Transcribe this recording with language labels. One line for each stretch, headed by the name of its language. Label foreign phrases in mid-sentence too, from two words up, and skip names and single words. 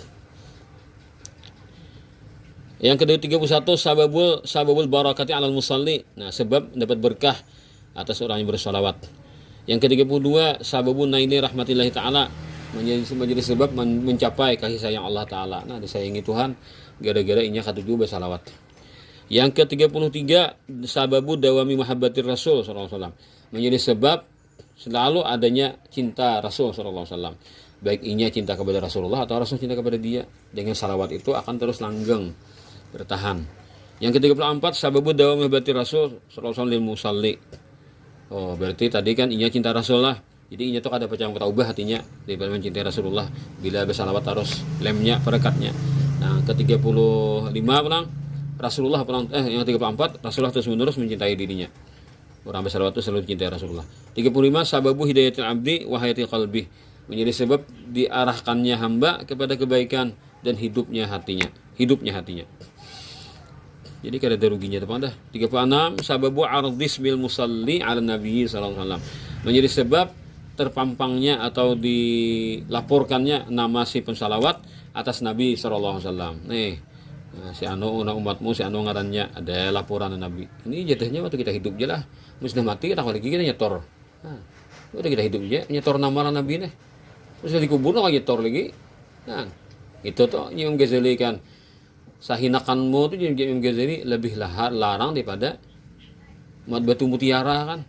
Banjar: Yang ke-31
Arabic: سبب البركة على المصلي.
Banjar: Nah, sebab dapat berkah atas orang yang bersalawat. Yang ke-32
Arabic: سبب نيل رحمة الله تعالى,
Banjar: menjadi sebab mencapai kasih sayang Allah taala. Nah, disayangi Tuhan gara-gara inya katujuh bersalawat. Yang ke-33
Arabic: سبب دوام محبة الرسول صلى الله عليه وسلم,
Banjar: menjadi sebab selalu adanya cinta Rasul
Arabic: صلى الله عليه وسلم.
Banjar: Baik inya cinta kepada Rasulullah atau Rasul cinta kepada dia. Dengan salawat itu akan terus langgeng, bertahan. Yang ke-34
Arabic: سبب دوام محبة الرسول صلى الله عليه وسلم للمصلي.
Banjar: Oh, berarti tadi kan inya cinta Rasulullah. Jadi inya tuh ada pecah ubah hatinya daripada mencintai Rasulullah. Bila bersalawat harus lemnya, perekatnya. Nah, ke-35 pulang Rasulullah pulang yang 34 Rasulullah terus menerus mencintai dirinya. Orang bersalawat itu selalu mencintai Rasulullah.
Arabic: 35 سبب هداية العبد وحياة القلب,
Banjar: menjadi sebab diarahkannya hamba kepada kebaikan dan hidupnya hatinya. Jadi kada ada ruginya teman dah.
Arabic: 36 سبب عرض بالمصلي على النبي صلى الله عليه وسلم,
Banjar: menjadi sebab terpampangnya atau dilaporkannya nama si pensalawat atas Nabi
Arabic: صلى الله عليه وسلم.
Banjar: Nih, si anu umatmu si anu ngarannya ada laporan Nabi. Ini jatuhnya waktu kita hidup je lah. Sudah mati kita lagi kita nyetor. Nah, udah kita hidup je nyetor nama Nabi nih. Terus dikubur lagi nyetor lagi. Nah, itu tuh Imam Ghazali kan sahinakanmu tuh Imam Ghazali lebih larang daripada batu mutiara kan.